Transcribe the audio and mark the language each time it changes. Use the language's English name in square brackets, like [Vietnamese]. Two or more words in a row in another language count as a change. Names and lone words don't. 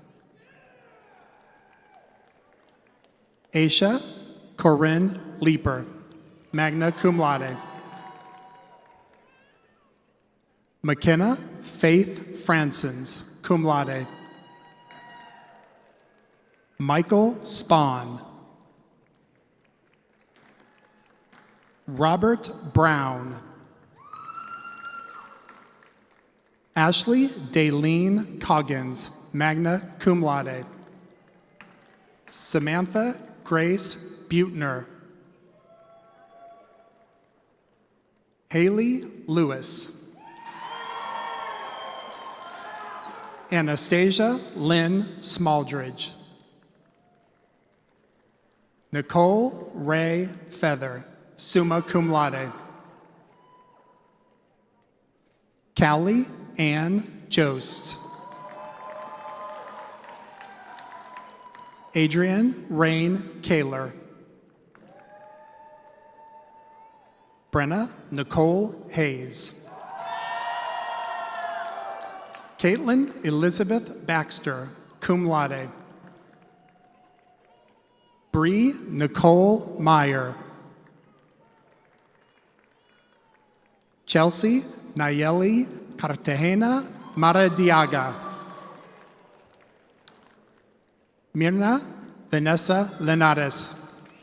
[English] Aisha Corinne Leeper, [Latin] magna cum laude. [English] McKenna Faith Fransons, [Latin] cum laude. [English] Michael Spahn. Robert Brown. Ashley Daleen Coggins, [Latin] magna cum laude. [English] Samantha Grace Butner. Haley Lewis. Anastasia Lynn Smaldridge. Nicole Ray Feather, [Latin] summa cum laude. [English] Callie Ann Jost. Adrian Rain Kaler. Brenna Nicole Hayes. Caitlin Elizabeth Baxter, [Latin] cum laude. [English] Bree Nicole Meyer. Chelsea Nayeli Cartagena Maradiaga. Mirna Vanessa Linares.